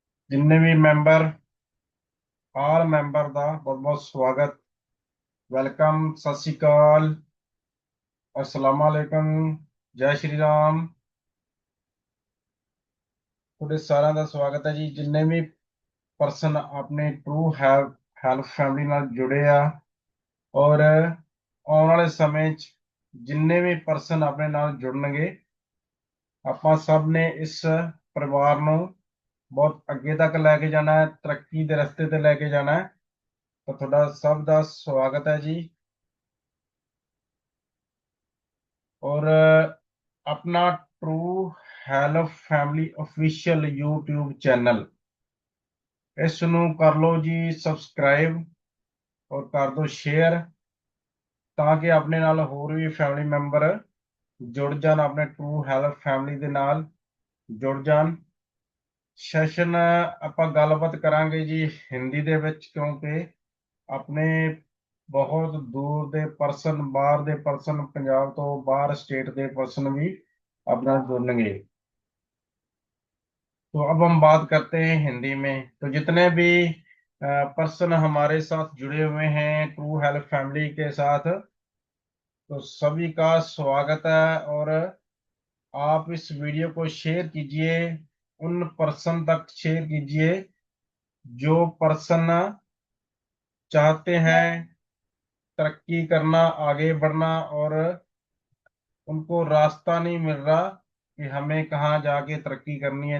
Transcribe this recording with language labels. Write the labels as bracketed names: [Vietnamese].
[Hindi] जिन्ने भी member all member [Punjabi] ਦਾ [Hindi] बहुत बहुत स्वागत। वेलकम, सत श्री अकाल, अस्सलाम वालेकुम, जय श्री राम। [Punjabi] ਤੁਹਾਡੇ ਸਾਰਿਆਂ ਦਾ ਸਵਾਗਤ ਹੈ ਜੀ। ਜਿੰਨੇ ਵੀ ਪਰਸਨ ਆਪਣੇ ਟਰੂ ਹੈਲਪ ਫੈਮਿਲੀ ਨਾਲ ਜੁੜੇ ਆ ਔਰ ਆਉਣ ਵਾਲੇ ਸਮੇਂ 'ਚ ਜਿੰਨੇ ਵੀ ਪਰਸਨ ਆਪਣੇ ਨਾਲ ਜੁੜਨਗੇ, ਆਪਾਂ ਸਭ ਨੇ ਇਸ ਪਰਿਵਾਰ ਨੂੰ ਬਹੁਤ ਅੱਗੇ ਤੱਕ ਲੈ ਕੇ ਜਾਣਾ ਹੈ, ਤਰੱਕੀ ਦੇ ਰਸਤੇ ਤੇ ਲੈ ਕੇ ਜਾਣਾ ਹੈ। ਤਾਂ ਤੁਹਾਡਾ ਸਭ ਦਾ ਸਵਾਗਤ ਹੈ ਜੀ। ਔਰ ਆਪਣਾ true help family official YouTube channel, ਇਸ ਨੂੰ ਕਰ ਲਓ ਜੀ ਸਬਸਕ੍ਰਾਈਬ ਔਰ ਕਰ ਦਿਓ ਸ਼ੇਅਰ, ਤਾਂ ਕਿ ਆਪਣੇ ਨਾਲ ਹੋਰ ਵੀ ਫੈਮਿਲੀ ਮੈਂਬਰ ਜੁੜ ਜਾਣ, ਆਪਣੇ ਟਰੂ ਹੈਲਪ ਫੈਮਿਲੀ ਦੇ ਨਾਲ ਜੁੜ ਜਾਣ। ਸੈਸ਼ਨ ਆਪਾਂ ਗੱਲਬਾਤ ਕਰਾਂਗੇ ਜੀ ਹਿੰਦੀ ਦੇ ਵਿੱਚ, ਕਿਉਂਕਿ ਆਪਣੇ [Hindi] बहुत दूर [Punjabi] ਦੇ ਪਰਸਨ, ਬਾਹਰ ਦੇ ਪਰਸਨ, ਪੰਜਾਬ ਤੋਂ ਬਾਹਰ स्टेट ਦੇ ਪਰਸਨ [Hindi] भी अपना जुड़ेंगे। तो अब हम बात करते हैं हिंदी में। तो जितने भी पर्सन हमारे साथ जुड़े हुए हैं ट्रू हेल्प फैमिली के साथ, तो सभी का स्वागत है। और आप इस वीडियो को शेयर कीजिए, उन पर्सन तक शेयर कीजिए जो पर्सन चाहते हैं तरक्की करना, आगे बढ़ना, और उनको रास्ता नहीं मिल रहा कि हमें कहाँ जाके तरक्की करनी है।